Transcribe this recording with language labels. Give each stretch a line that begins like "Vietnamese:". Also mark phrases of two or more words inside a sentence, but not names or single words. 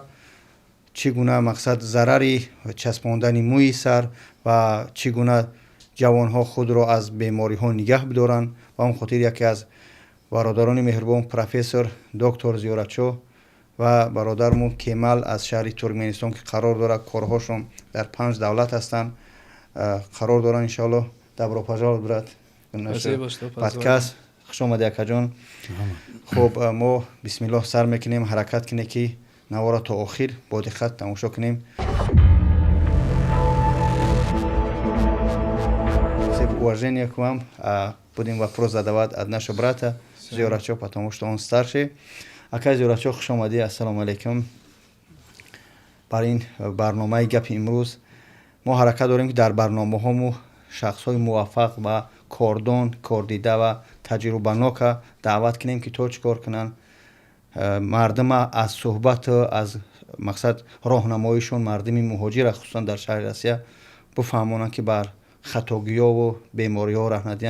Tajik: чӣ гуна мақсад зарари часпондани мӯи сар ва чӣ гуна ҷавонҳо худро аз бемориҳо нигаҳ бидоранд. ва он хотир яке аз бародарони меҳрубон профессор доктор Зиёратчӯ ва бародармон Кемал аз шаҳри Туркменистон ки қарор дорад корҳошон дар 5 давлат ҳастанд, қарор доранд иншоалло.
Russian: Добро пожаловать, брат.
Tajik: подкаст хуш омадед акаҷон. хуб, мо бисмиллоҳ сар мекунем, ҳаракат кинем ки навора то охир бо диққат тамошо кунем.
Russian: Уважение к вам. Будем вопрос задавать от нашего брата Зиёратчӯ, потому что он старший.
Tajik: Ака Зиёратчӯ, хуш омадед. Ассалому алайкум. бар ин барномаи гапи имрӯз мо ҳаракат дорем ки дар барномаҳомо шахсҳои муваффақ ва кордон, кордида ва таҷрубанока даъват кунем ки то чӣ кор кунанд, мардума аз суҳбату аз мақсад роҳнамоишон мардуми муҳоҷира хусусан дар шаҳри Россия буфаҳмонанд ки бар хатогиёву бемориҳо раҳ надиҳанд.